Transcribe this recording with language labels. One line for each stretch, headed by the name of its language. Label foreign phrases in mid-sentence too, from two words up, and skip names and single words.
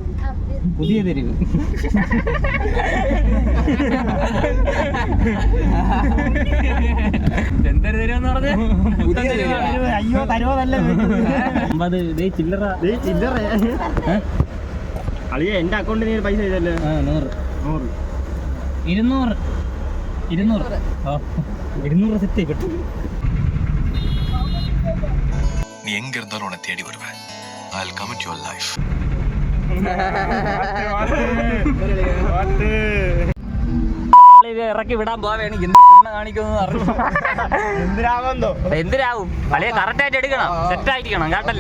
Malayalam: എന്തൊരു തരുമെന്ന് പറഞ്ഞ അയ്യോ തരുവതല്ല ചില്ലറ അളിയ എന്റെ അക്കൗണ്ടിൽ നീ പൈസ ചെയ്തല്ലേ? 200 സെറ്റ് കിട്ടും.
Tamil: நீ எங்க இருந்தாலும் உன்னை தேடி வருவேன்.
English: I'll come into your life.
Malayalam: ഇറക്കി വിടാൻ പോവേണ്. എന്തിനാവും അളിയ കറക്റ്റ് ആയിട്ട് എടുക്കണം, സെറ്റ് ആയിരിക്കണം കേട്ടല്ലേ.